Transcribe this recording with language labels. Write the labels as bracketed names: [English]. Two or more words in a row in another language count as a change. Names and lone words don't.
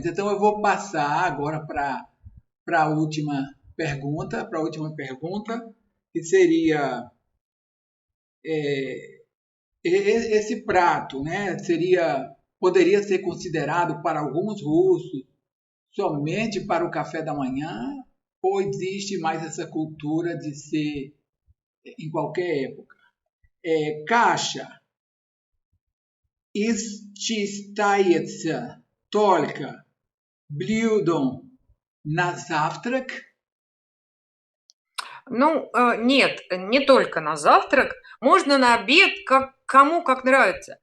[Portuguese] Então eu vou passar agora para a última pergunta, que seria esse prato, né? Poderia ser considerado para alguns russos somente para o café da manhã, ou existe mais essa cultura de ser em qualquer época? [Russian] Каша считается только блюдом на завтрак? Ну, нет, не только на завтрак, можно на обед, кому как нравится.